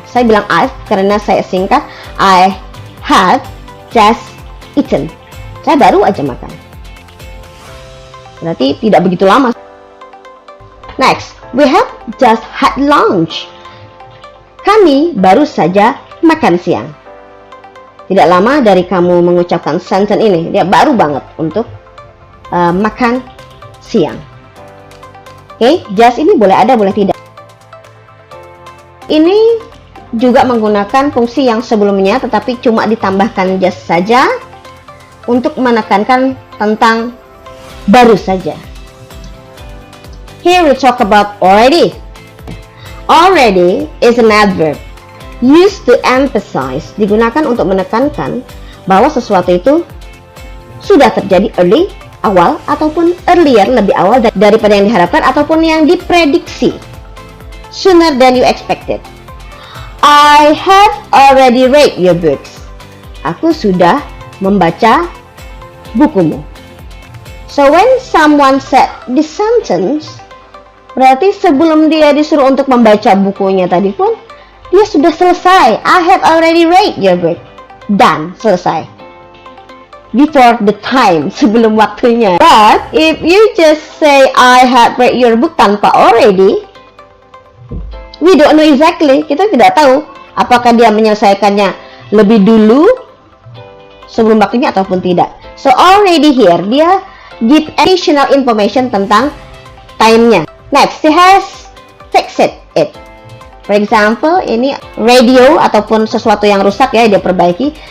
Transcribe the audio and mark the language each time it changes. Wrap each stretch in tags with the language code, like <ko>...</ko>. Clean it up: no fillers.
<id>Saya bilang I've karena saya singkat.</id> <en>I have just eaten.</en> <id>Saya baru aja makan. Berarti tidak begitu lama.</id> <en>Next, we have just had lunch.</en> <id>Kami baru saja makan siang. Tidak lama dari kamu mengucapkan sentence ini, dia baru banget untuk makan siang. Oke, just ini boleh ada, boleh tidak. Ini juga menggunakan fungsi yang sebelumnya, tetapi cuma ditambahkan just saja untuk menekankan tentang baru saja.</id> <en>Here we talk about already. Already is an adverb used to emphasize,</en> <id>digunakan untuk menekankan bahwa sesuatu itu sudah terjadi early, awal, ataupun earlier, lebih awal daripada yang diharapkan ataupun yang diprediksi,</id> <en>sooner than you expected. I have already read your books.</en> <id>Aku sudah membaca bukumu.</id> <en>So when someone said this sentence,</en> <id>berarti sebelum dia disuruh untuk membaca bukunya tadi pun, dia sudah selesai.</id> <en>I have already read your book. Done, selesai. Before the time,</en> <id>sebelum waktunya.</id> <en>But if you just say I have read your book tanpa already, we don't know exactly.</en> <id>Kita tidak tahu apakah dia menyelesaikannya lebih dulu sebelum waktunya ataupun tidak.</id> <en>So already here dia give additional information tentang time-nya. Next, he has fixed it. For example,</en> <id>ini radio ataupun sesuatu yang rusak ya, dia perbaiki.</id>